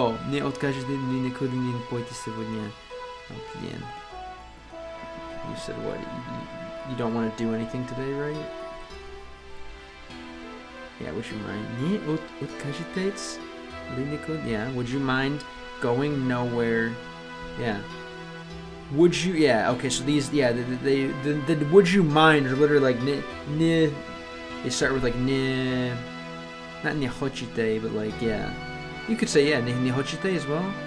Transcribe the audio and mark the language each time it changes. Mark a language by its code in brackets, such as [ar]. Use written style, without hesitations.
[ru] Не откажете ли никуда не пойти сегодня? [en] You said what? You don't want to do anything today, right? Yeah, would you mind? [ru] Не откажетесь ли никуда? [en] Yeah, would you mind going nowhere? Yeah. Would you? Yeah. Okay. So these. Yeah. The would you mind are literally like ne. They start with like ne. Not ne hochite, but like yeah. You could say yeah ne hochite as well.